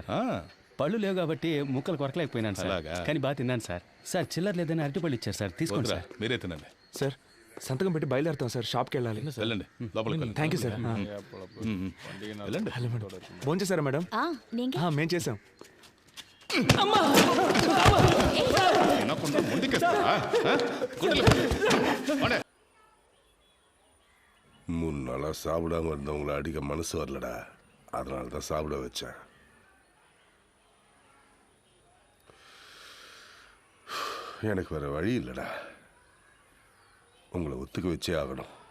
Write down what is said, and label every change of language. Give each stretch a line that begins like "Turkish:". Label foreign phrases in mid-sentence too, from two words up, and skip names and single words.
Telugu: పళ్ళు లేవు కాబట్టి ముక్కలు కొరకలేకపోయినాను సార్. కానీ బాగా తిన్నాను సార్. సార్ చిల్లర లేదని అరటిపళ్ళు ఇచ్చారు సార్, తీసుకోండి సార్. మీరే తినండి సార్. సంతకం పెట్టి బయలుదేరుతాం సార్. షాప్కి వెళ్ళాలి. వెళ్ళండి, లోపలికి
English: thank you sir.
Telugu: వెళ్ళండి. ఫోన్ చేశారా మేడం? మేము చేసాం.
Tamil: மூணு நாளா சாப்பிடாம இருந்தவங்களை அடிக்க மனசு வரலடா, அதனால தான் சாப்பிட வச்சேன். எனக்கு வேற வழி இல்லடா, உங்களை ஒத்துக்க வச்சே ஆகணும்.